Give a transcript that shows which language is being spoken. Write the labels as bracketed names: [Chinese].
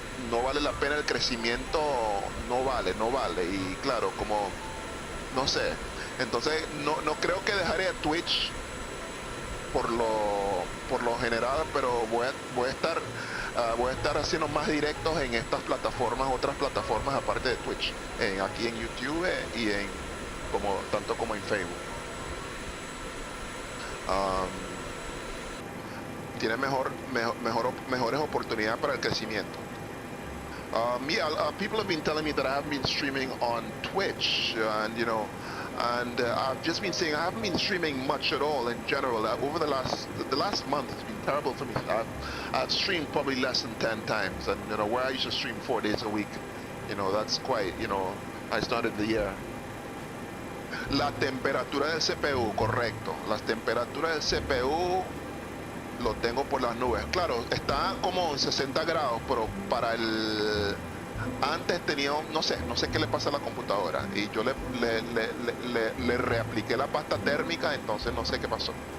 [Spanish] No vale la pena el crecimiento, no vale, y claro, como no sé, entonces no creo que dejaré a Twitch por lo general, pero voy a estar haciendo más directos en estas plataformas, otras plataformas aparte de Twitch, aquí en YouTube y tanto como en Facebook. Tiene mejores oportunidades para el crecimiento. [English] People have been telling me that I haven't been streaming on Twitch, and you know, I've just been saying I haven't been streaming much at all in general. Over the last month, it's been terrible for me. I've streamed probably less than 10 times, and you know, where I used to stream 4 days a week, you know, that's quite, you know, I started the year. [Spanish] La temperatura del CPU, correcto. Las temperaturas del CPU lo tengo por las nubes. Claro, está como en 60 grados, pero para el... Antes tenía, no sé qué le pasa a la computadora. Y yo le reapliqué la pasta térmica, entonces no sé qué pasó.